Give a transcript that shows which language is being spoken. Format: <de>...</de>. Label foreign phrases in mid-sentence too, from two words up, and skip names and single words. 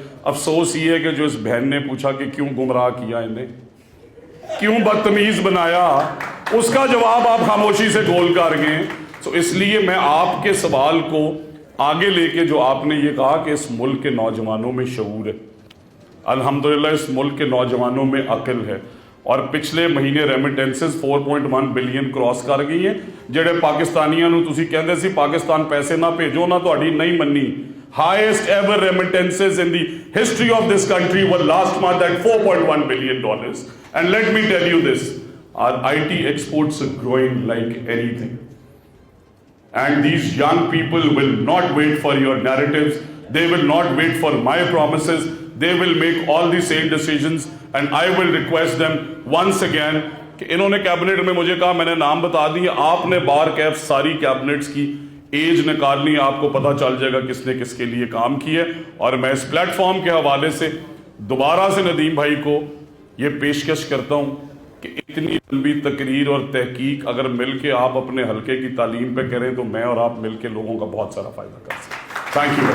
<ur>افسوس یہ ہے کہ جو اس بہن نے پوچھا کہ کیوں گمراہ کیا انہیں, کیوں بدتمیز بنایا, اس کا جواب آپ خاموشی سے گول کر گئے. تو اس لیے میں آپ کے سوال کو آگے لے کے, جو آپ نے یہ کہا کہ اس ملک کے نوجوانوں میں شعور ہے, الحمدللہ اس ملک کے نوجوانوں میں عقل ہے, اور پچھلے مہینے ریمیٹنسز 4.1 بلین کراس کر گئی ہیں.</ur> <pa>جڑے پاکستانیاں نو تسی کہندے سی پاکستان پیسے نہ بھیجو, نہ تہاڈی نہیں منی.</pa> <en>highest ever remittances in the history of this country were last month at $4.1 billion. And let me tell you this, our IT exports are growing like anything. And these young people will not wait for your narratives, they will not wait for my promises, they will make all the same decisions. And I will request them once again</en> <ur>کہ انہوں نے کیبنٹ میں مجھے کہا, میں نے نام بتا دی, آپ نے بار کیف ساری کیبنٹس کی ایج نکالنی, آپ کو پتہ چل جائے گا کس نے کس کے لیے کام کی ہے. اور میں اس پلیٹ فارم کے حوالے سے دوبارہ سے ندیم بھائی کو یہ پیشکش کرتا ہوں کہ اتنی لمبی تقریر اور تحقیق اگر مل کے آپ اپنے حلقے کی تعلیم پہ کریں تو میں اور آپ مل کے لوگوں کا بہت سارا فائدہ کر سکتے ہیں.</ur>